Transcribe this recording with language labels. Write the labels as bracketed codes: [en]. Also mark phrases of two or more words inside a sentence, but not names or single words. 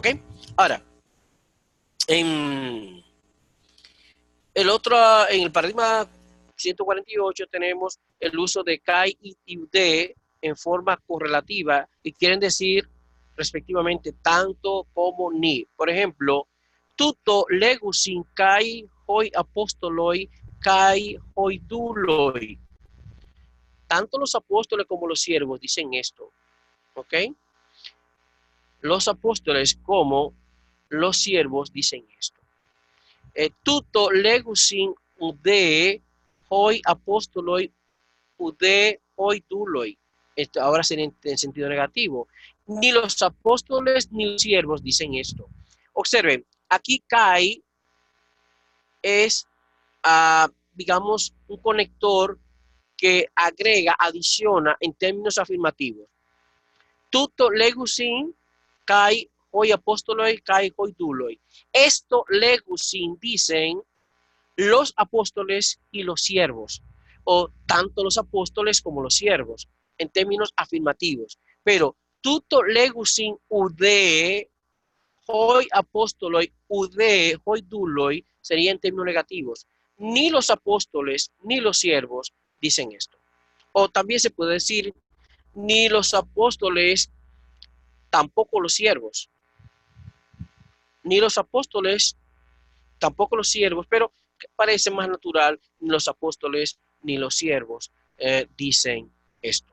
[es] Ahora, en en el paradigma 148 tenemos el uso de kai y de en forma correlativa y quieren decir respectivamente tanto como ni. Por ejemplo, [el] τοῦτο λέγουσιν καὶ οἱ ἀπόστολοι καὶ οἱ δοῦλοι. [es] Tanto los apóstoles como los siervos dicen esto. ¿Ok? Los apóstoles como los siervos dicen esto. [el] Τοῦτο λέγουσιν οὐδὲ οἱ ἀπόστολοι οὐδὲ οἱ δοῦλοι. [es] Esto ahora sería en sentido negativo. Ni los apóstoles ni los siervos dicen esto. Observen, aquí Kai es, digamos, un conector que agrega, adiciona en términos afirmativos. [el] Τοῦτο λέγουσιν καὶ οἱ ἀπόστολοι καὶ οἱ δοῦλοι. [es] Esto legusin dicen los apóstoles y los siervos, o tanto los apóstoles como los siervos, en términos afirmativos. [el] Pero τοῦτο λέγουσιν οὐδὲ, οἱ ἀπόστολοι οὐδὲ, οἱ δοῦλοι, [es] sería en términos negativos. Ni los apóstoles ni los siervos dicen esto. O también se puede decir, ni los apóstoles, tampoco los siervos. Ni los apóstoles, tampoco los siervos, pero parece más natural, ni los apóstoles ni los siervos dicen esto.